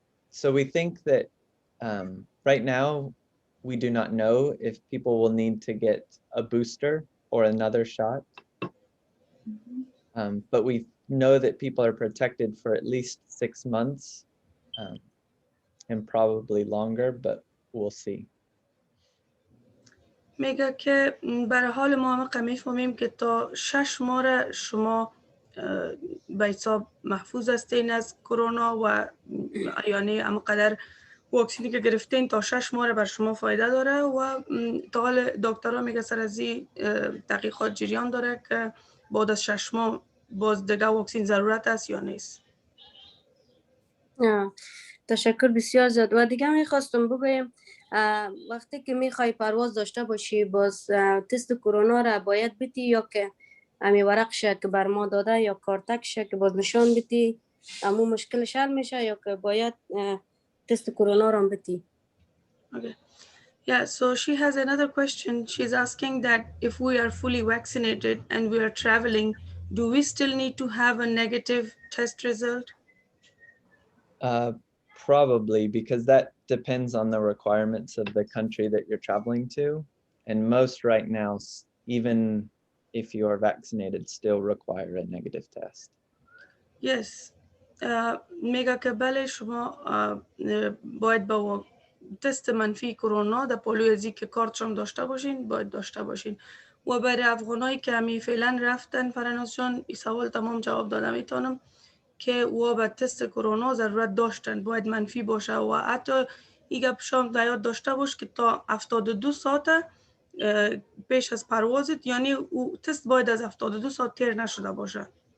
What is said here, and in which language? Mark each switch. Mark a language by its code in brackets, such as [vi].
[en] So we think that right now we do not know if people will need to get a booster or another shot. But we know that people are protected for at least 6 months, and probably longer, but we'll see. [fa] میگه که برای حال ما همه میفهمیم که تا 6 ماه شما به حساب محفوظ هستین از کرونا و یعنی همقدر واکسینی که گرفتین تا 6 ماه بر شما فایده داره و تا حال دکترها میگه سر از این تحقیقات جریان داره که بعد از 6 ماه باز دیگه واکسین ضرورت است یا نیست. تشکر بسیار زیاد. و دیگه میخواستم بگویم وقتی که میخوای پرواز داشته باشی باز تست کرونا را باید بتی یا که امی ورق شه که بر ما داده یا کارتک شه که باز نشان بتی امو مشکلش حل میشه یا که باید تست کرونا را بتی؟ [en] Okay. Yeah, so she has another question. She's asking that if we are fully vaccinated and we are traveling, do we still need to have a negative test result? Probably, because that depends on the requirements of the country that you're traveling to. And most right now, even if you are vaccinated, still require a negative test. Yes. [fa] میگه که بله شما باید با تست منفی کرونا در پالوی ازی که کارت شما داشته باشین باید داشته باشین و برای افغانایی که همی فعلا رفتن فرناز جان این سوال تمام جواب دادم میتونم که و به تست کرونا ضرورت داشتن باید منفی باشه و حتی این گپ شام یاد داشته باش که تا 72 ساعت پیش از پروازت یعنی او تست باید از 72 ساعت تیر نشده باشه.